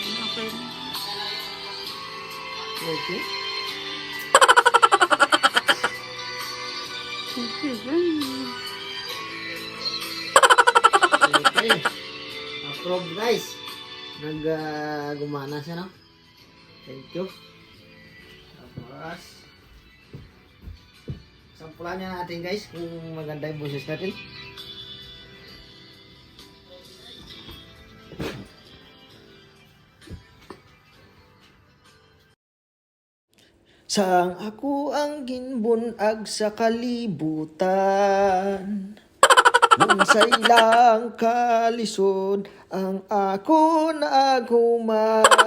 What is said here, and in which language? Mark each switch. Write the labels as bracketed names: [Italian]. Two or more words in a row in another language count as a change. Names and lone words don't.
[English] Okay. Okay. [Filipino] Approve guys. Gumana siya, no? [English] Thank you. [Filipino] Tapos, sampulan niya natin guys kung maganda yung boses natin. [Hiligaynon] Sang ako ang ginbunag sa kalibutan, nung sa ilang kalisod ang ako naguman.